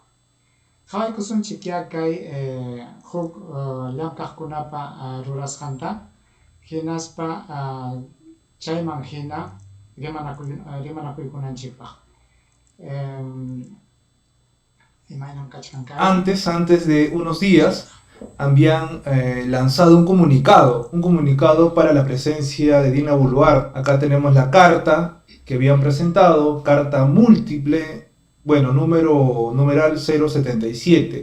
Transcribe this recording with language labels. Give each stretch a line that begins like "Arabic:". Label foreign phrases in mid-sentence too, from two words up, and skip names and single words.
Quechua: Qhawaykusunchik ya kay huk llamkaqkunapa rurasqanta hinaspa chayman hina rimanakuykunanchikpaq. Imaynam kachkanka.
Spanish: Antes de unos días habían lanzado un comunicado para la presencia de Dina Boluarte. Acá tenemos la carta que habían presentado, carta múltiple, bueno, numeral 077.